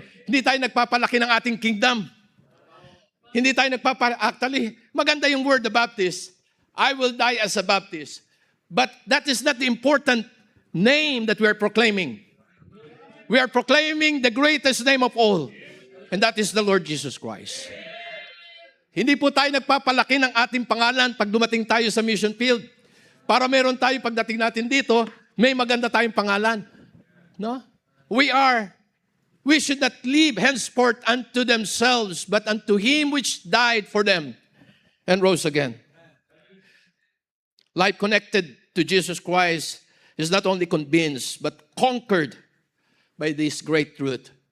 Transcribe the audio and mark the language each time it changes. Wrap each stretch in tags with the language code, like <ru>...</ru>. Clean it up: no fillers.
<tl>Hindi tayo nagpapalaki ng ating kingdom. Hindi tayo actually, maganda yung word, the Baptist.</tl> <en>I will die as a Baptist. But that is not the important name that we are proclaiming. We are proclaiming the greatest name of all, and that is the Lord Jesus Christ.</en> <tl>Hindi po tayo nagpapalaki ng ating pangalan pag dumating tayo sa mission field. Para meron tayo pagdating natin dito, may maganda tayong pangalan. No?</tl> <en>We should not live henceforth unto themselves, but unto him which died for them and rose again. Life connected to Jesus Christ is not only convinced, but conquered by this great truth.</en>